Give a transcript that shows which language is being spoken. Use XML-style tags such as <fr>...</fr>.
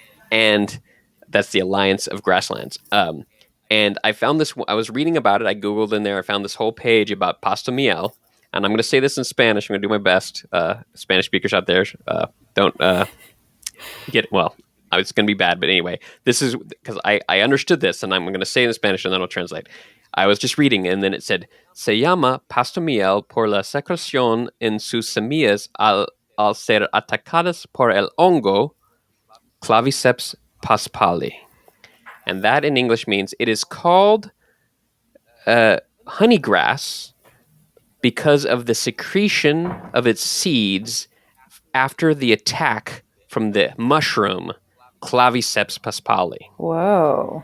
<en>And that's the Alliance of Grasslands. And I found this, I was reading about it. I Googled in there. I found this whole page about pasto miel. And I'm going to say this in Spanish. I'm going to do my best. Spanish speakers out there, don't get, well, it's going to be bad. But anyway, this is because I understood this and I'm going to say it in Spanish and then I'll translate. I was just reading and then it said,</en> <es>se llama pasto miel por la secreción en sus semillas al ser atacadas por el hongo Claviceps paspali.</es> <en>And that in English means it is called honeygrass because of the secretion of its seeds after the attack from the mushroom Claviceps paspali. Whoa.</en>